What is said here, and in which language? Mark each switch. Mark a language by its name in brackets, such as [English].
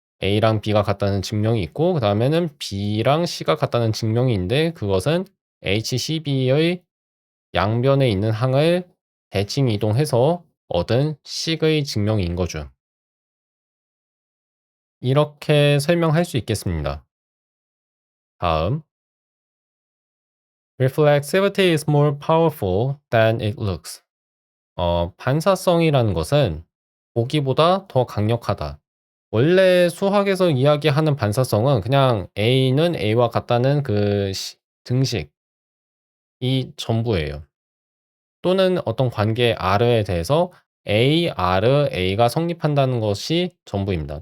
[Korean] A랑 B가 같다는 증명이 있고 그 다음에는 B랑 C가 같다는 증명인데 그것은 HCB의 양변에 있는 항을 대칭 이동해서 얻은 식의 증명인 거죠. 이렇게 설명할 수 있겠습니다. 다음, [English] reflexivity is more powerful than it looks. [Korean] 반사성이라는 것은 보기보다 더 강력하다. 원래 수학에서 이야기하는 반사성은 그냥 A는 A와 같다는 그 등식이 전부예요. 또는 어떤 관계 R에 대해서 A, R, A가 성립한다는 것이 전부입니다.